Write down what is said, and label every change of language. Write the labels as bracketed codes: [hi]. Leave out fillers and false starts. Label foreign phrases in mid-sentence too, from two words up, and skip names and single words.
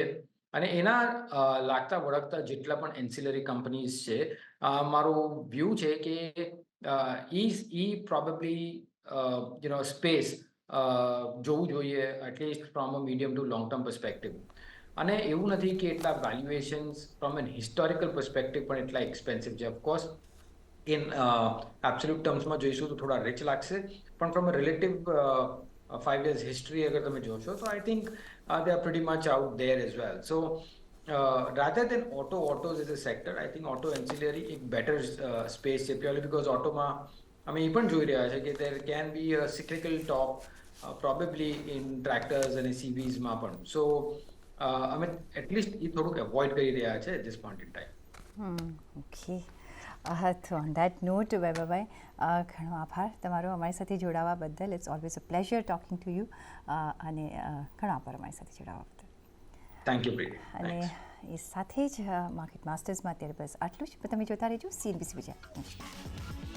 [gu] અને એના લાગતા વળગતા જેટલા પણ [en] ancillary companies [gu] છે, મારું વ્યૂ છે કે ઈ [en] probably space [gu] જોવું જોઈએ, [en] at least from a medium to long term perspective. [gu] અને એવું નથી કે એટલા વેલ્યુએશન્સ [en] from an historical perspective [gu] પણ એટલા એક્સપેન્સિવ છે. [en] of course in absolute termsમાં [gu] જોઈશું તો થોડા રિચ લાગશે, પણ [en] from a relative 5 years history [gu] અગર તમે જોશો તો [en] I think they are pretty much out there as well. So rather than autos as a sector, I think auto ancillary એક better space છે, purely because [gu] ઓટોમાં અમે એ પણ જોઈ રહ્યા છે કે [en] there can be a cyclical top probably in tractors [gu] અને CVsમાં પણ. So અમે એટલીસ્ટ એ થોડુંક અવોઇડ કરી રહ્યા છે [en] at this point in time. [gu] ઓકે. તો [en] on that note [gu] વૈભવભાઈ ઘણો આભાર તમારો અમારી સાથે જોડાવા બદલ. [en] it's always a pleasure talking to you [gu] અને ઘણો આભાર અમારી સાથે જોડાવા બદલ. [en] thank you Preeti. [gu] અને એ સાથે જ માર્કેટ માસ્ટર્સમાં અત્યારે બસ આટલું જ. તમે જોતા રહેજો CNBC વિજય. નમસ્કાર.